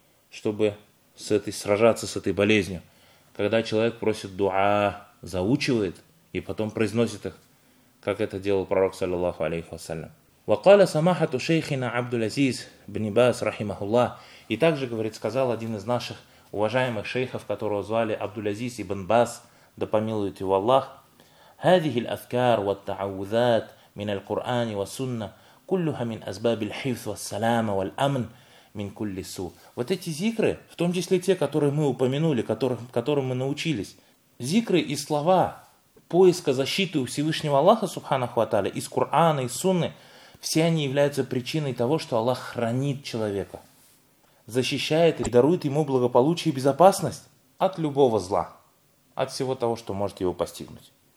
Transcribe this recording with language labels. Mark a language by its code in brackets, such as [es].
[ru] чтобы сражаться с этой болезнью. Когда человек просит дуа, заучивает и потом произносит их, как это делал пророк, саллиллаху алейхи вассалям. [ar] وَقَالَ سَمَحَةُ شَيْخِنَا عَبْدُ الْعَزِيزِ بْنِ بَاسْ رَحِمَهُ اللَّهِ. [ru] И также, говорит, сказал один из наших уважаемых шейхов, которого звали Абдул-Азиз ибн Бас, да помилует его Аллах, [ar] هذه الأذكار والتعوذات من القرآن والسنة كلها من أسباب الحفظ والسلام والأمن من كل سوء. [ru] Вот эти зикры, в том числе те, которые мы упомянули, которым мы научились, зикры и слова поиска защиты у Всевышнего Аллаха, субханаху ва тааля, из Корана и Сунны, все они являются причиной того, что Аллах хранит человека, защищает и дарует ему благополучие и безопасность от любого зла, от всего того, что может его постигнуть.